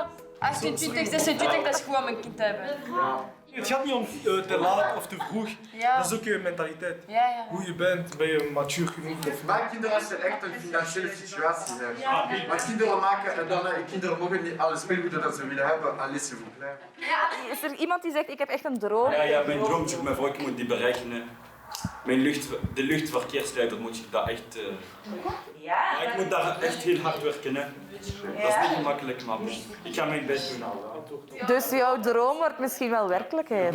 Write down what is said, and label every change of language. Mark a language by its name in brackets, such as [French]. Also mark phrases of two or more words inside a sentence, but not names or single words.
[Dutch] 28, 26, dat is goed om een kind te hebben. Het gaat niet om te laat of te vroeg. Ja. Dat is ook je mentaliteit. Ja. Hoe je bent, ben je matuur genoeg? Maak kinderen als je echt een financiële situatie hebt. Maar kinderen maken en dan kinderen mogen niet alle speelgoeden dat ze willen hebben, alles [French] s'il vous plaît. [Dutch] Is er iemand die zegt, ik heb echt een droom? Ja, mijn droom is mevrouw, ik moet die bereiken. Hè. De luchtverkeersleider moet ik daar echt... Ja, ik moet daar echt heel hard werken. Hè. Dat is niet gemakkelijk, maar ik ga mijn best doen. Dus jouw droom wordt misschien wel werkelijkheid?